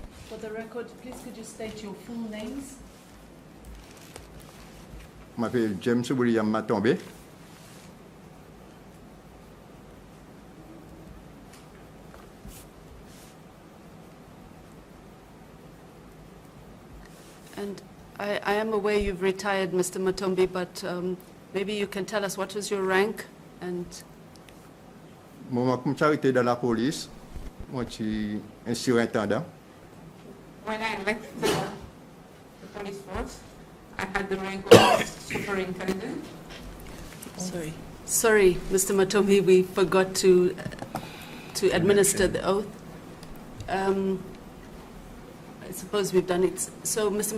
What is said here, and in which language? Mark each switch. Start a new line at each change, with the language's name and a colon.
English: For the record, please could you state your full names?
French: Je m'appelle James William Matombe.
English: And I am aware you've retired, Mr. Matombi, but maybe you can tell us what was your rank and...
French: Moi, comme j'étais dans la police, moi, je suis un surintendant.
English: When I left the police force, I had the rank of superintendent. Sorry, Mr. Matombi, we forgot to administer the oath. I suppose we've done it. So, Mr.